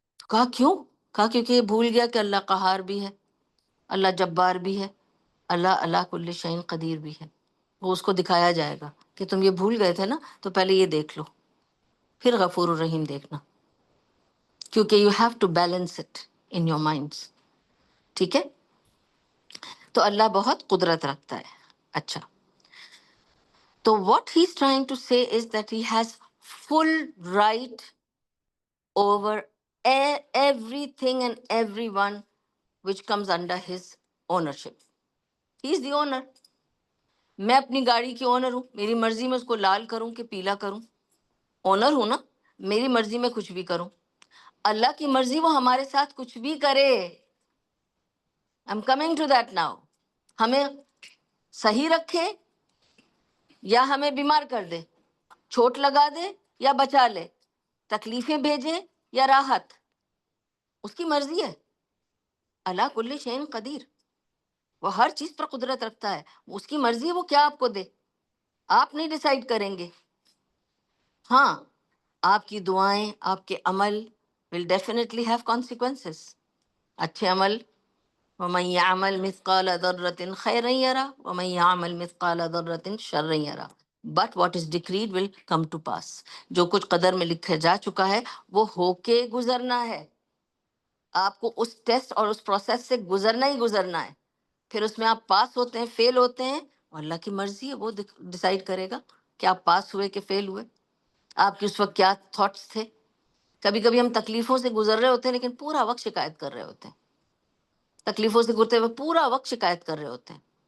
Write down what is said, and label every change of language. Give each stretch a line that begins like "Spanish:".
Urdu: کہا کیوں؟ کہا کیونکہ یہ بھول گیا کہ اللہ قہار بھی ہے، اللہ جبار بھی ہے، اللہ
Arabic: اللہ کل شیء قدیر
Urdu: بھی ہے. وہ اس کو دکھایا جائے گا کہ تم یہ بھول گئے تھے نا، تو پہلے یہ دیکھ لو پھر غفور الرحیم دیکھنا، کیونکہ
English: You have to balance it in your minds.
Urdu: ٹھیک ہے. تو اللہ بہت قدرت رکھتا ہے. اچھا، تو
English: what he's trying to say is that he has full right over everything and everyone which comes under his ownership. He is the owner.
Urdu: میں اپنی گاڑی کی اونر ہوں، میری مرضی میں اس کو لال کروں کہ پیلا کروں، اونر ہوں نا، میری مرضی میں کچھ بھی کروں. اللہ کی مرضی وہ ہمارے ساتھ کچھ بھی کرے.
English: I'm coming to that now.
Urdu: ہمیں صحیح رکھے یا ہمیں بیمار کر دے، چوٹ لگا دے یا بچا لے، تکلیفیں بھیجے یا راحت، اس کی مرضی ہے.
Arabic: اللہ کل شیء قدیر،
Urdu: وہ ہر چیز پر قدرت رکھتا ہے. اس کی مرضی ہے وہ کیا آپ کو دے، آپ نہیں ڈیسائیڈ کریں گے. ہاں آپ کی دعائیں، آپ کے عمل
English: will definitely have consequences.
Urdu: اچھے عمل،
Arabic: وَمَن يَعْمَلْ مِثْقَالَ ذَرَّةٍ خَيْرًا يَرَهُ وَمَن يَعْمَلْ مِثْقَالَ ذَرَّةٍ شَرًّا يَرَهُ.
English: But what is decreed will come to pass.
Urdu: جو کچھ قدر میں لکھا جا چکا ہے وہ ہو کے گزرنا ہے. آپ کو اس ٹیسٹ اور اس پروسیس سے گزرنا ہی گزرنا ہے. پھر اس میں آپ پاس ہوتے ہیں، فیل ہوتے ہیں، اور اللہ کی مرضی ہے، وہ ڈیسائیڈ کرے گا کہ آپ پاس ہوئے کہ فیل ہوئے. آپ کے اس وقت کیا تھاٹس تھے. کبھی کبھی ہم تکلیفوں سے گزر رہے ہوتے ہیں لیکن پورا وقت شکایت کر رہے ہوتے ہیں، تکلیفوں سے گزرتے ہوئے پورا وقت شکایت کر رہے ہوتے ہیں.